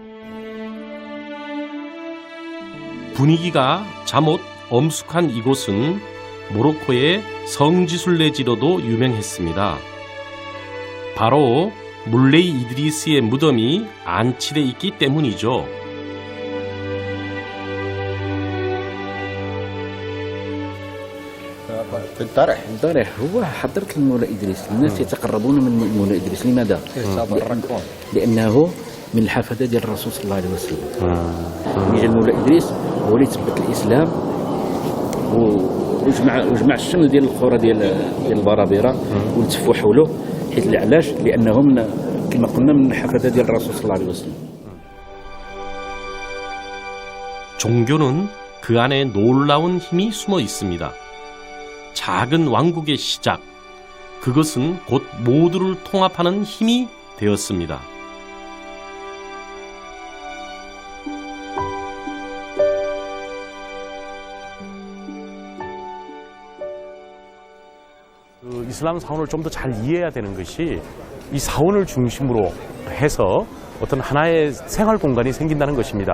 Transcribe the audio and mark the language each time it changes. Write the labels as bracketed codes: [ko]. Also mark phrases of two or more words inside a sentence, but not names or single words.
[ko] 분위기가 잠옷 엄숙한 이곳은 모로코의 성지순례지로도 유명했습니다. 바로 물레이 이드리스의 무덤이 안치돼 있기 때문이죠. [ar] الضرح هو حضرة المولى إدريس. الناس يتقربون من المولى إدريس. لماذا؟ لأنه من الحفدة ديال الرسول صلى الله عليه وسلم. جا المولى إدريس هو اللي ثبت الإسلام وجمع الشمل ديال القرى ديال البرابرة والتفوا حوله. حيت علاش؟ لأنهم كما قلنا من الحفدة ديال الرسول صلى الله عليه وسلم. [ko] 종교는 그 안에 놀라운 힘이 숨어 있습니다. 작은 왕국의 시작, 그것은 곧 모두를 통합하는 힘이 되었습니다. 이슬람 사원을 좀 더 잘 이해해야 되는 것이 이 사원을 중심으로 해서 어떤 하나의 생활 공간이 생긴다는 것입니다.